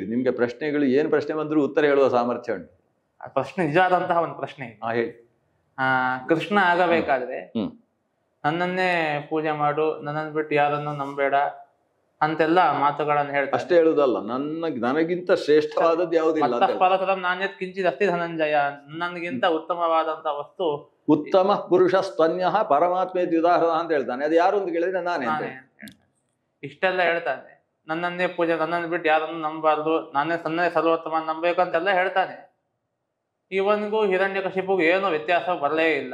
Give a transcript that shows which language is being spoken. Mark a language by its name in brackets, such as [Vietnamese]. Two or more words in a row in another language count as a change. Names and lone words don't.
[Kannada] ನಿಮ್ಗೆ ಪ್ರಶ್ನೆಗಳು ಏನ್ ಪ್ರಶ್ನೆ ಬಂದ್ರು ಉತ್ತರ ಹೇಳುವ ಸಾಮರ್ಥ್ಯ ಉಂಟು. ಪ್ರಶ್ನೆ ನಿಜವಾದಂತಹ ಒಂದು ಪ್ರಶ್ನೆ ಇದೆ. ಹೇಳಿ. ಕೃಷ್ಣ ಆಗಬೇಕಾದ್ರೆ ನನ್ನನ್ನೇ ಪೂಜೆ ಮಾಡು, ನನ್ನನ್ನು ಬಿಟ್ಟು ಯಾರನ್ನು ನಂಬೇಡ ಅಂತೆಲ್ಲ ಮಾತುಗಳನ್ನು ಹೇಳ್ತಾರೆ. ಅಷ್ಟೇ ಹೇಳುದಲ್ಲ, ನನಗಿಂತ ಶ್ರೇಷ್ಠವಾದದ್ದು ಯಾವುದಿಲ್ಲ. [Sanskrit] ಪರತರಂ ನಾಣ್ಯತ್ ಕಿಂಚಿತ್ ಅಸ್ತಿ ಧನಂಜಯ, [Kannada] ನನಗಿಂತ ಉತ್ತಮವಾದಂತ ವಸ್ತು [Sanskrit] ಉತ್ತಮ ಪುರುಷ ಸ್ತನ್ಯ ಪರಮಾತ್ಮೇ ದ್ಯುದಾಹರಣ [Kannada] ಅಂತ ಹೇಳ್ತಾನೆ. ಅದು ಯಾರು ಅಂತ ಕೇಳಿದ್ರೆ ನಾನೇ. ಇಷ್ಟೆಲ್ಲ ಹೇಳ್ತಾನೆ. ನನ್ನನ್ನೇ ಪೂಜೆ, ನನ್ನನ್ನು ಬಿಟ್ಟು ಯಾರನ್ನು ನಂಬಾರ್ದು, ನನ್ನೇ ಸರ್ವೋತ್ತಮ ನಂಬಬೇಕು ಅಂತೆಲ್ಲ ಹೇಳ್ತಾನೆ. ಇವನಿಗೂ ಹಿರಣ್ಯಕಶಿಪುಗೂ ಏನೋ ವ್ಯತ್ಯಾಸ ಬರಲೇ ಇಲ್ಲ.